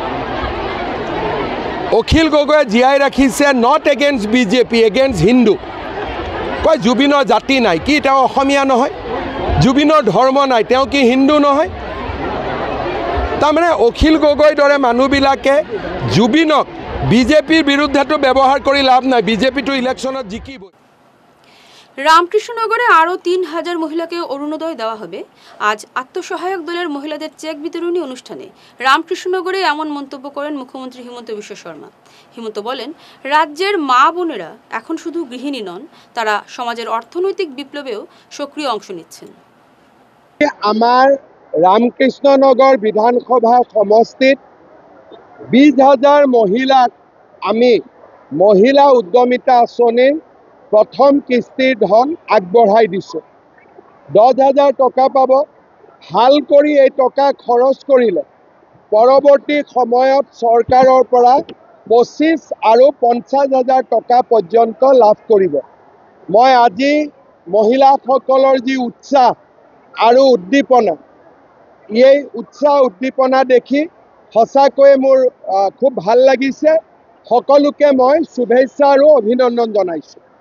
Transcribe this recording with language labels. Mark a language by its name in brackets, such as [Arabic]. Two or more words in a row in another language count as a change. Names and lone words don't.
[Assamese] অখিল গগৈয়ে জীয়াই ৰাখিছে [English] not against BJP against [Assamese] হিন্দু কয় জুবিনৰ জাতি নাই কি তেওঁ অসমীয়া নহয় জুবিনৰ ধৰ্ম নাই তেওঁ কি হিন্দু নহয় তাৰমানে অখিল গগৈৰ দৰে মানুহবিলাকে জুবিনক বিজেপিৰ বিৰুদ্ধেতো ব্যৱহাৰ কৰি লাভ নাই বিজেপিটো ইলেকশ্যনত জিকিব [Bangla] রামকৃষ্ণনগরে আরও 3000 মহিলাকে অরুণোদয় দেওয়া হবে আজ আত্মসহায়ক দলের মহিলাদের চেক বিতরণী অনুষ্ঠানে রামকৃষ্ণনগরে এমন মন্তব্য করেন মুখ্যমন্ত্রী হিমন্ত বিশ্ব শর্মা হিমন্ত বলেন রাজ্যের মা বোনেরা এখন শুধু গৃহিণী নন তারা সমাজের অর্থনৈতিক বিপ্লবেও সক্রিয় অংশ নিচ্ছেন [Assamese] আমার রামকৃষ্ণনগর বিধানসভা সমষ্টিত 20000 মহিলাক আমি মহিলা উদ্যমিতা আঁচনিৰ প্ৰথম কিস্তিৰ ধন আগবঢ়াই দিছোঁ 10000 টকা পাব হাল কৰি এই টকা খৰচ কৰিলে পৰৱৰ্তী সময়ত চৰকাৰৰ পৰা 25 আৰু 50000 টকা পৰ্যন্ত লাভ কৰিব মই আজি মহিলাসকলৰ যি উৎসাহ আৰু উদ্দীপনা এই উৎসাহ উদ্দীপনা দেখি সঁচাকৈয়ে মোৰ খুব ভাল লাগিছে সকলোকে মই শুভেচ্ছা আৰু অভিনন্দন জনাইছোঁ